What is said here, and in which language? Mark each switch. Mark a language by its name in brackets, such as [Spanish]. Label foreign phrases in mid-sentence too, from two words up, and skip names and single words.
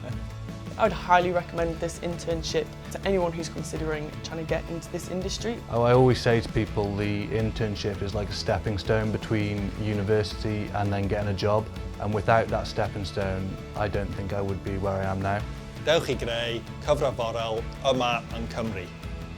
[English] I would highly recommend this internship to anyone who's considering trying to get into this industry. I always say to people the internship is like a stepping stone between university and then getting a job. And without that stepping stone, I don't think I would be where I am now. [Welsh] Dewch I greu cyfle morol yma yn Cymru.